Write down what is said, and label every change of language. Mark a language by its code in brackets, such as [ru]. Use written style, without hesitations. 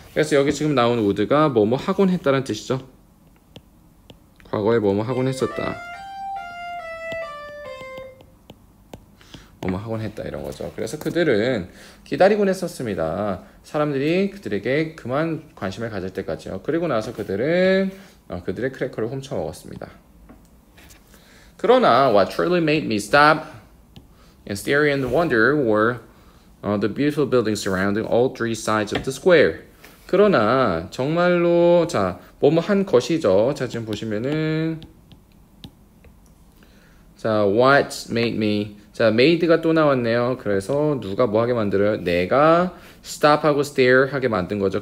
[ko] 그래서 여기 지금 나온 would가 뭐뭐 하곤 했다는 뜻이죠. 과거에 뭐뭐 하곤 했었다. 뭐뭐 하곤 했다 이런 거죠. 그래서 그들은 기다리곤 했었습니다. 사람들이 그들에게 그만 관심을 가질 때까지요. 그리고 나서 그들은 그들의 크래커를 훔쳐먹었습니다. [en] 그러나 what truly made me stop and stare in wonder were the beautiful buildings surrounding all three sides of the square. [ko] 그러나 정말로 자, 뭐뭐 한 것이죠. 자, 지금 보시면은 자, [en] what made me. [ko] 자, made가 또 나왔네요. 그래서 누가 뭐 하게 만들어요? 내가 stop하고 stare 하게 만든 거죠.